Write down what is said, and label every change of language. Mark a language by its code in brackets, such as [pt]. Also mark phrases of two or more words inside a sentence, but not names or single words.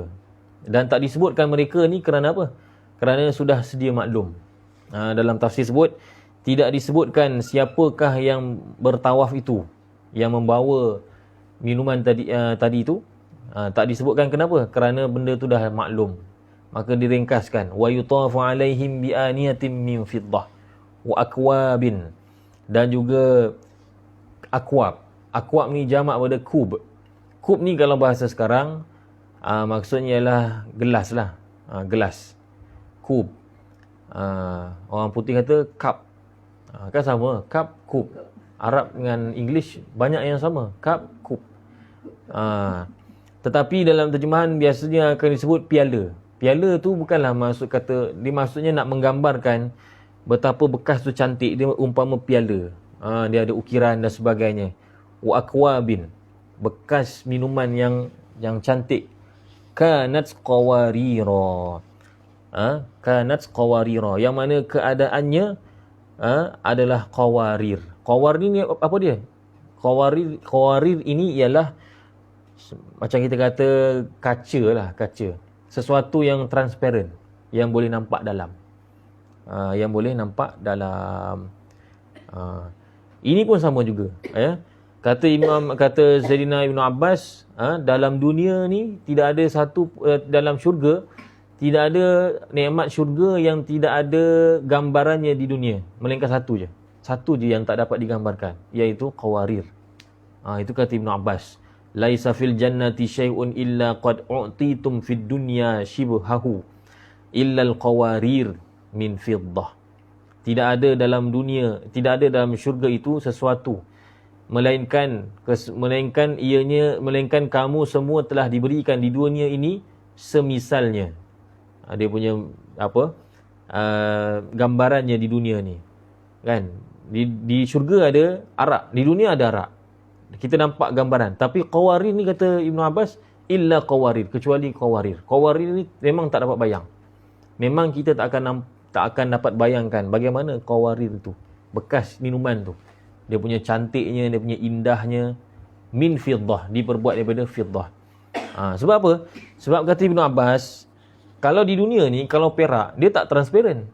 [ms] Dan tak disebutkan mereka ni kerana apa? Kerana sudah sedia maklum. Dalam tafsir sebut tidak disebutkan siapakah yang bertawaf itu, yang membawa minuman tadi itu. Tak disebutkan kenapa? Kerana benda tu dah maklum. Maka diringkaskan [ar] ويطاف عليهم بآنية من فضة وأكواب, [ms] dan juga akwab. Akwab ni jamak pada kub. Kub ni kalau bahasa sekarang maksudnya ialah gelas lah. Gelas. Kub. Orang putih kata cup. Kan sama, cup, kub. Arab dengan English banyak yang sama, cup, kub. Tetapi dalam terjemahan biasanya akan disebut piala. Piala tu bukanlah maksud kata, dia maksudnya nak menggambarkan betapa bekas tu cantik. Dia umpama piala. Dia ada ukiran dan sebagainya. [ar] وأكواب, [ms] bekas minuman yang cantik. [ar] كانت قواريرا. كانت قواريرا, [ms] yang mana keadaannya adalah qawarir. Qawarir ni apa dia? Qawarir ini ialah macam kita kata kaca lah, kaca. Sesuatu yang transparent, yang boleh nampak dalam. Yang boleh nampak dalam. Ini pun sama juga. Kata Sayyidina Ibn Abbas, dalam dunia ni tidak ada satu, dalam syurga tidak ada nikmat syurga yang tidak ada gambarannya di dunia, melainkan satu je. Satu je yang tak dapat digambarkan, iaitu qawarir. Itu kata Ibn Abbas. [ar] ليس في الجنة شيء إلا قد أعطيتم في الدنيا شبهه إلا القوارير من فضة. [ms] Tidak ada dalam dunia, tidak ada dalam syurga itu sesuatu melainkan kamu semua telah diberikan di dunia ini semisalnya. Dia punya apa? Gambarannya di dunia ni. Kan? Di syurga ada arak, di dunia ada arak. Kita nampak gambaran. Tapi qawarir ni kata Ibn Abbas, [ar] إلا قوارير, [ms] kecuali qawarir. Qawarir ni memang tak dapat bayang. Memang kita tak akan dapat bayangkan bagaimana qawarir tu, bekas minuman tu. Dia punya cantiknya, dia punya indahnya. [ar] من فضة, [ms] diperbuat daripada fiddah. Sebab apa? Sebab kata Ibn Abbas, kalau di dunia ni, kalau perak, dia tak transparent.